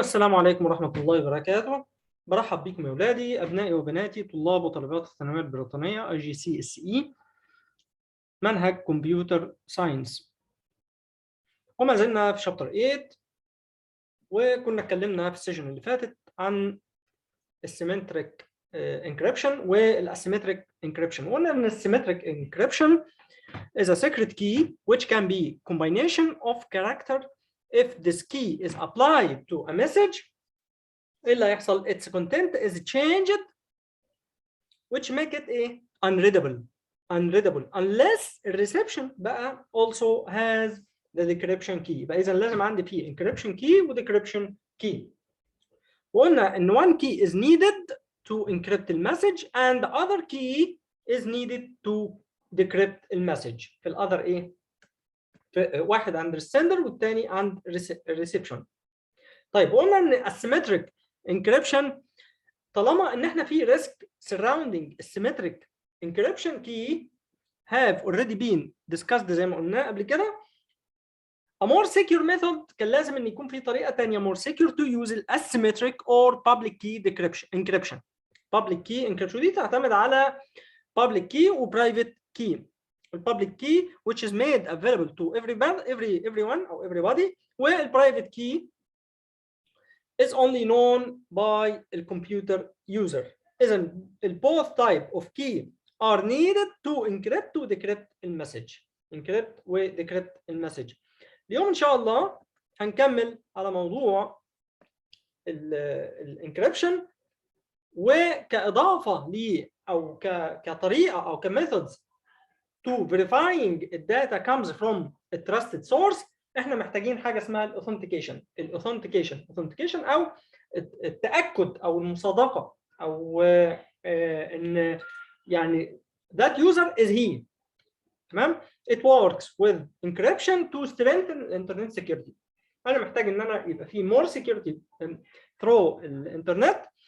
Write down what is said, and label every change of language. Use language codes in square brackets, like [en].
[ar] السلام عليكم ورحمة الله وبركاته. برحب بكم يا أولادي، أبنائي وبناتي، طلاب وطالبات الثانوية البريطانية IGCSE منهج كمبيوتر ساينس. وما زلنا في شابتر 8، وكنا اتكلمنا في السيشن اللي فاتت عن السيمتريك انكريبشن والاسيمتريك انكريبشن. وقلنا ان السيمتريك انكريبشن [en] is a secret key which can be combination of character. If this key is applied to a message, [ar] ايه اللي هيحصل؟ [en] its content is changed which make it unreadable unless reception بقى also has the decryption key. [ar] يبقى اذا لازم عندي فيه encryption key و decryption key. وقلنا ان [en] one key is needed to encrypt the message and the other key is needed to decrypt the message. [ar] في الother في واحد عند السندر والثاني عند reception. طيب قلنا ان asymmetric encryption طالما ان احنا في [en] risk surrounding symmetric encryption key have already been discussed [ar] زي ما قلنا قبل كده. [en] a more secure method [ar] كان لازم ان يكون في طريقه ثانيه [en] more secure to use asymmetric or public key encryption. [ar] public key encryption دي تعتمد على public key و private key. [en] البابليك key which is made available to everyone or everybody, وال private key is only known by the computer user. إذا both type of key are needed to encrypt و decrypt المسج. [ar] encrypt و decrypt المسج. اليوم إن شاء الله هنكمل على موضوع الانكريبشن، وكإضافة ل أو كطريقة أو ك [en] methods to verifying data comes from a trusted source. [ar] احنا محتاجين حاجه اسمها الاوثنتيكيشن او التاكد او المصادقه او ان يعني [en] that user is he. [ar] تمام. [en] it works with encryption to strengthen internet security. [ar] انا محتاج ان انا يبقى في more security through الانترنت.